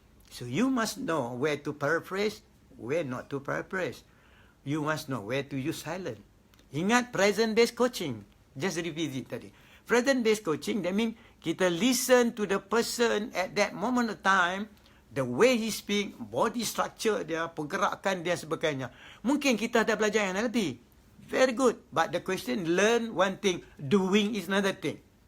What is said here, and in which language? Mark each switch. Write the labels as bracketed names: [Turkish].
[English] So you must know where to paraphrase, where not to paraphrase. You must know where to use silence. [Malay] Ingat [English] present-based coaching. Just repeat it tadi. Present-based coaching, that means kita listen to the person at that moment of time, the way he speak, body structure dia, [Malay] pergerakan dia, sebagainya. Mungkin kita dah belajar yang lebih. [English] Very good. But the question, learn one thing, doing is another thing.